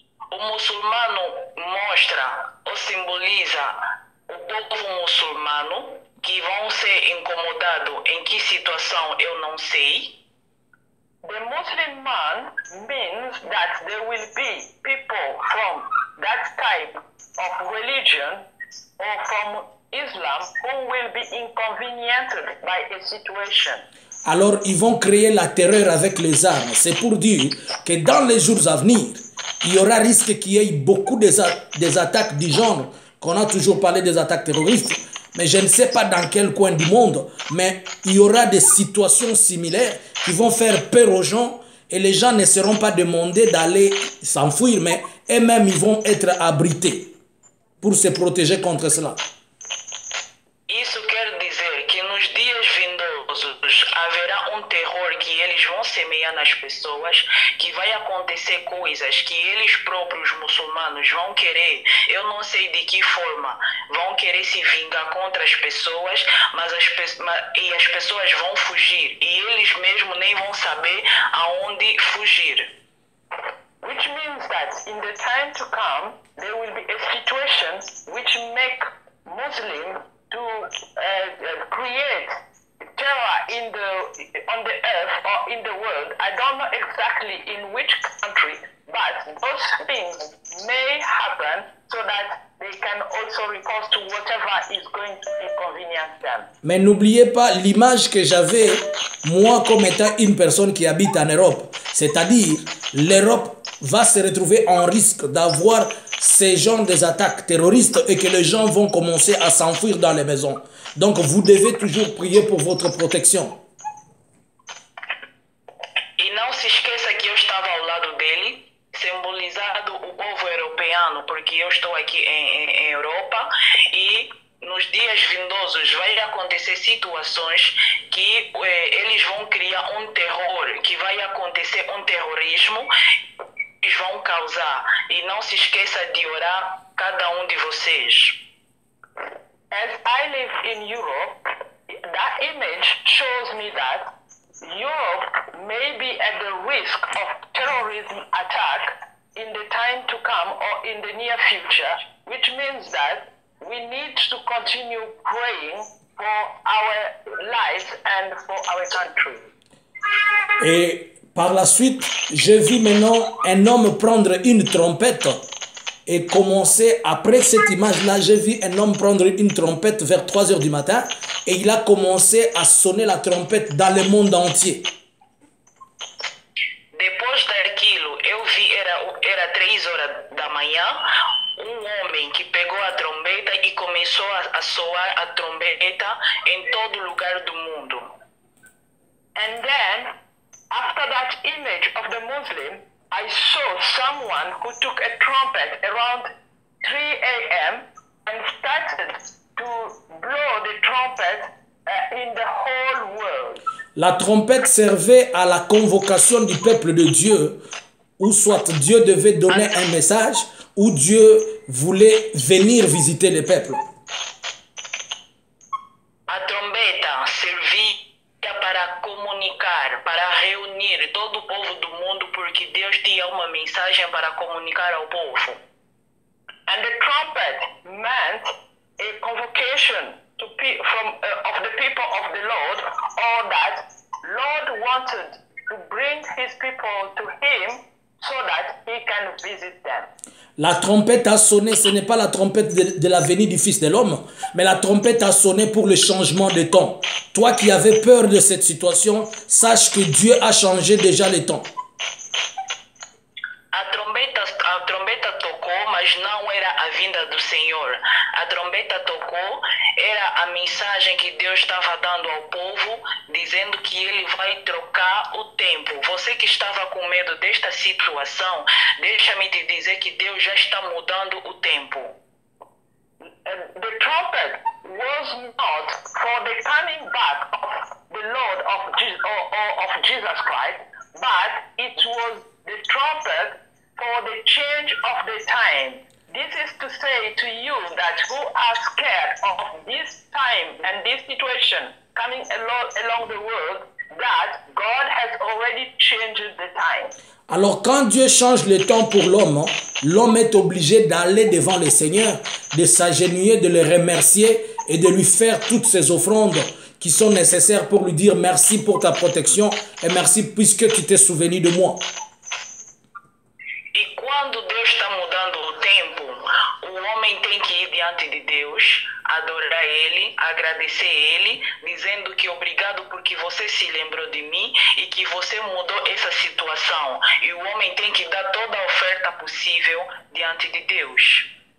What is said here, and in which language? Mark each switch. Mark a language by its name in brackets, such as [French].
[Portuguese] O muçulmano mostra ou simboliza o povo muçulmano que vão ser incomodados em que situação eu não sei. [English] The Muslim man means that there will be people from that type of religion or from Islam who will be inconvenienced by a situation. [French] alors ils vont créer la terreur avec les armes. C'est pour dire que dans les jours à venir, il y aura risque qu'il y ait beaucoup des attaques du genre, qu'on a toujours parlé des attaques terroristes, mais je ne sais pas dans quel coin du monde, mais il y aura des situations similaires qui vont faire peur aux gens et les gens ne seront pas demandés d'aller s'enfuir, mais eux-mêmes ils vont être abrités pour se protéger contre cela. [Portuguese] Isso quer dizer que nos dias vindosos haverá terror que eles vão semear nas pessoas, que vai acontecer coisas que eles próprios muçulmanos vão querer, eu não sei de que forma, vão querer se vingar contra as pessoas, mas as pessoas vão fugir e eles mesmos nem vão saber aonde fugir. [English] Which means that in the time to come, there will be a situation which make Muslims to create terror on the earth or in the world. I don't know exactly in which country, but those things may happen so that they can also report to whatever is going to inconvenience them. [French] Mais n'oubliez pas l'image que j'avais, moi, comme étant une personne qui habite en Europe. C'est-à-dire, l'Europe va se retrouver en risque d'avoir ces genres d'attaques terroristes et que les gens vont commencer à s'enfuir dans les maisons. Donc, vous devez toujours prier pour votre protection. [Portuguese] E não se esqueça que eu estava ao lado dele, simbolizado o povo europeano, porque eu estou aqui em Europa e nos dias vindosos vai acontecer situações que eles vão criar terror, que vai acontecer terrorismo, eles vão causar. E não se esqueça de orar cada de vocês. [English] As I live in Europe, that image shows me that Europe may be at the risk of terrorism attack in the time to come or in the near future, which means that we need to continue praying for our lives and for our country. [French] Et par la suite, j'ai vu maintenant un homme prendre une trompette et commencer, après cette image-là, j'ai vu un homme prendre une trompette vers 3 heures du matin et il a commencé à sonner la trompette dans le monde entier. [Portuguese] Depois daquilo, eu vi, era 3 horas da manhã, homem que pegou a trombeta e começou a soar a trombeta em todo lugar do mundo. [English] And then, after that image of the Muslim, I saw someone who took a trumpet around 3 a.m. and started to blow the trumpet in the whole world. [French] La trompette servait à la convocation du peuple de Dieu, ou soit Dieu devait donner un message, ou Dieu voulait venir visiter le peuple. [Portuguese] A trombeta servia para comunicar, para reunir todo o povo do mundo, porque Deus tinha uma mensagem para comunicar ao povo. [English] And the trumpet meant a convocation to of the people of the Lord, or that Lord wanted to bring his people to him so that he can visit them. [French] La trompette a sonné, ce n'est pas la trompette de la venue du Fils de l'homme, mais la trompette a sonné pour le changement de temps. Toi qui avais peur de cette situation, sache que Dieu a changé déjà le temps. [Portuguese] A trombeta tocou, mas não era a vinda do Senhor. A trombeta tocou, era a mensagem que Deus estava dando ao povo, dizendo que ele vai trocar o tempo. Você que estava com medo desta situação, deixa-me te dizer que Deus já está mudando o tempo. [English] The trumpet was not for the coming back of the Lord of Jesus Christ, but it was the trumpet for the change of the time. This is to say to you that who are scared of this time and this situation coming along the world, that God has already changed the time. [French] Alors quand Dieu change le temps pour l'homme, l'homme est obligé d'aller devant le Seigneur, de s'agenouiller, de le remercier et de lui faire toutes ses offrandes qui sont nécessaires pour lui dire merci pour ta protection et merci puisque tu t'es souvenu de moi. [Portuguese] E quando Deus está mudando o tempo, o homem homem tem que ir diante de Deus, adorar Ele, agradecer Ele, dizendo que obrigado porque você se lembrou de mim e que você mudou essa situação. E o homem tem que dar toda a oferta possível diante de Deus.